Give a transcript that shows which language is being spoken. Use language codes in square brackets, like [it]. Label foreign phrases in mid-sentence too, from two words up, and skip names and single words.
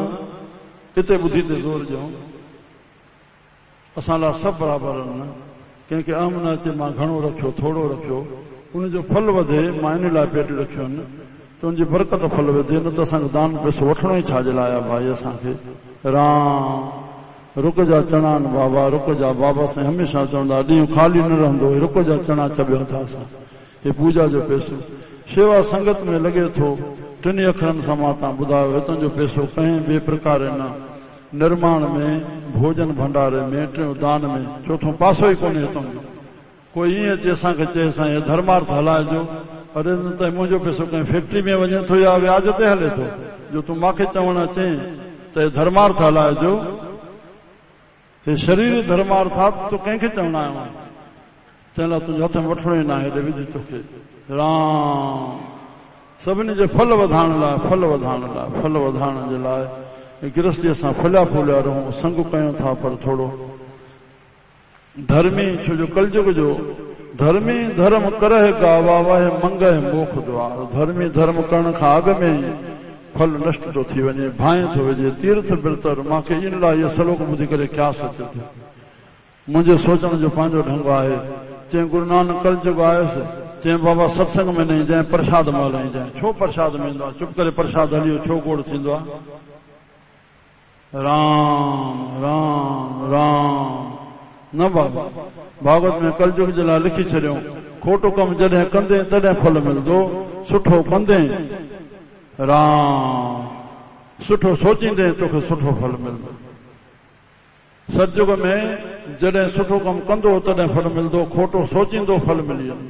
[sd] हिते ॿुधी ते ज़ोर ॾियूं, असां लाइ सभु बराबरि आहिनि न। कंहिंखे अहम न अचे मां घणो रखियो थोरो रखियो, उनजो फल वधे, मां इन लाइ पेटियूं रखियूं आहिनि त उनजी बरकत फल वधे। न त असांखे दान पैसो वठणो ई छाजे लाइ आहे भाई असांखे। राम रुक जा चणा आहिनि बाबा, रुक जा बाबा साईं हमेशह चवंदा ॾींहुं ख़ाली न रहंदो, रुक जा चणा चबियूं था असां। हे पूजा जो पैसो शेवा संगत में लॻे थो। 3 अखरनि सां मां तव्हां ॿुधायो हितां जो पैसो कंहिं ॿिए प्रकार न, निर्माण में, भोजन भंडारे में, टियों दान में, चौथों पासो ई कोन्हे हितां जो। कोई ईअं अचे असांखे चए साईं हे धर्मार्थ हलाइजो, अरे न त मुंहिंजो पैसो कंहिं फैक्ट्री में वञे थो या व्याज ते हले थो, जो तूं मूंखे चवण अचे त हे धर्मार्थ हलाइजो। हे शरीर धर्मार्थ आहे, तूं कंहिंखे चवण आयो आहे? तंहिं लाइ तुंहिंजे हथ में वठणो ई न आहे, हेॾे विझ तोखे। राम सभिनी जे फल वधाइण लाइ, फल वधाइण जे लाइ गृहस्थीअ सां फलिया फूलिया रहूं, संग कयूं था, पर थोरो धर्मी, छो जो कलयुग जो [pa] ਧਰਮੀ ਧਰਮ ਕਰਹ ਗਾਵਾ ਵਾਹੇ ਮੰਗਹ ਮੋਖ ਦੁਆਰ। [sd] धर्मी धर्म करण खां अॻु में ई फल नष्ट थो थी वञे, भाए थो वञे। तीर्थ बिरतर मूंखे इन लाइ इहो सलोक ॿुधी करे क्यास अचे थो। मुंहिंजे सोचण जो पंहिंजो ढंग आहे। चई गुरु नानक कलयुग आयुसि, चई बाबा सत्संग में न ईंजांइ, प्रसाद महिल ईंजांइ। छो प्रसाद में ईंदो आहे? चुप करे प्रसाद हली छो गोड़ थींदो आहे? राम राम राम न बाबा। भागवत में कलयुग जे लाइ लिखी छॾियो, खोटो कमु जॾहिं कंदे तॾहिं फल मिलंदो, सुठो कंदे राम, सुठो सोचींदे तोखे सुठो फल मिलंदो। सतयुग में जॾहिं सुठो कमु कंदो तॾहिं फल मिलंदो, खोटो सोचींदो फल मिली वेंदो।